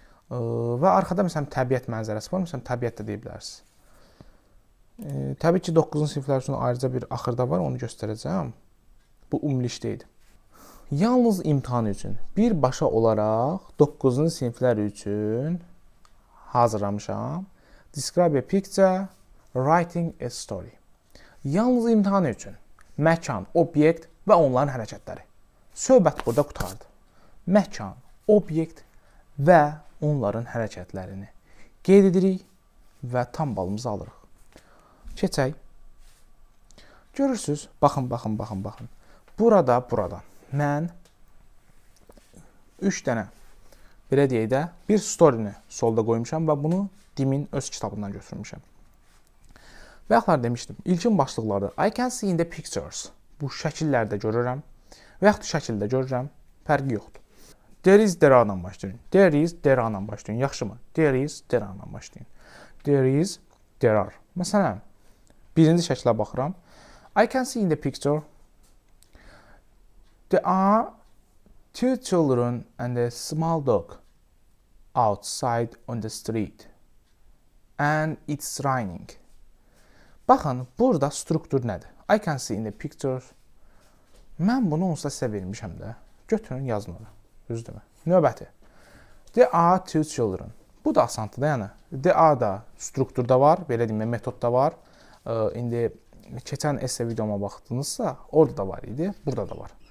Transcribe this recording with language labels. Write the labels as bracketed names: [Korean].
[Azerbaijani] Və arxada məsələn təbiət mənzərəsi var. Məsələn təbiət də deyə bilərsiniz. Təbii ki 9-cu siniflər üçün ayrıca bir axırda var, onu göstərəcəm. Bu ümumilikdə idi. Yalnız imtahan üçün birbaşa olaraq 9-cu siniflər üçün hazırlamışam. [English] Describe a picture, writing a story. [Azerbaijani] Yalnız imtahan üçün məkan, obyekt və onların hərəkətləri. Söhbət burada qurtardı. Məkan, obyekt və onların hərəkətlərini qeyd edirik və tam balımızı alırıq. Keçək. Görürsüz? Baxın. Burada mən 3 dənə belə deyək də bir story-ni solda qoymuşam və bunu Dimin öz kitabından götürmüşəm. Və yaxlar demişdim, ilkin başlıqları [English] I can see in the pictures. [Azerbaijani] Bu şəkillərdə görürəm və yaxud şəkildə görürəm, fərqi yoxdur. [English] There is, there are-dan [Azerbaijani] başlayın. [English] There is, there are-dan başlayın. [Azerbaijani] Yaxşımı? [English] There is, there are-dan başlayın. There is, there are. [Azerbaijani] Məsələn, birinci şəklə baxıram. [English] I can see in the picture there are 2 children and a small dog outside on the street. And it's raining. [Azerbaijani] Baxın, burada struktur nədir? [English] I can see in the picture. [Azerbaijani] Mən bunu onsuz da sizə vermişəm də. Götürün, yazın ora. Düzdürmü? Növbəti. [English] There are 2 children. [Azerbaijani] Bu da asandır da, yəni. There are da strukturda var, belə deyim, metodda var. İndi keçən esse videoma baxdınızsa, orada da var idi, burada da var.